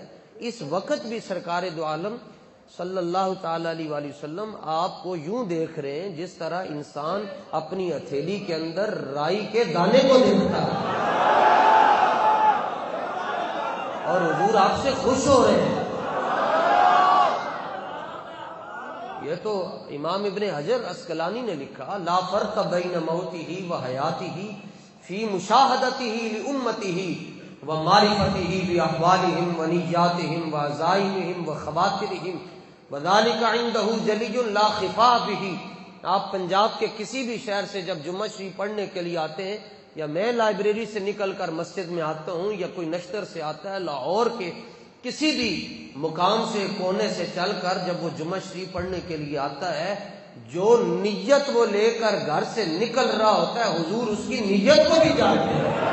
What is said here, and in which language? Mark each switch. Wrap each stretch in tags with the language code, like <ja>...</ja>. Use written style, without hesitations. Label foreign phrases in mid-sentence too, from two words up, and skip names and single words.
<ur>اس وقت بھی سرکار دو عالم</ur> <ar>صلی اللہ تعالی علیہ وآلہ وسلم</ar> <ur>آپ کو یوں دیکھ رہے ہیں جس طرح انسان اپنی ہتھیلی کے اندر رائی کے دانے کو دیکھتا ہے، اور حضور آپ سے خوش ہو رہے ہیں. یہ تو امام ابن حجر عسقلانی نے لکھا،</ur> <ar>لا فرق بین موتہ و حیاتہ فی مشاہدتہ لامتہ و معرفتہ باحوالہم و نیاتہم و عزائمہم و خواترہم وذالک عندہ جلی لا خفا بہ.</ar> <ur>آپ پنجاب کے کسی بھی شہر سے جب جمعہ شریف پڑھنے کے لیے آتے ہیں، یا میں لائبریری سے نکل کر مسجد میں آتا ہوں، یا کوئی نشتر سے آتا ہے، لاہور کے کسی بھی مقام سے کونے سے چل کر جب وہ جمعہ شریف پڑھنے کے لیے آتا ہے، جو نیت وہ لے کر گھر سے نکل رہا ہوتا ہے حضور اس کی نیت کو بھی جانتے ہیں.</ur>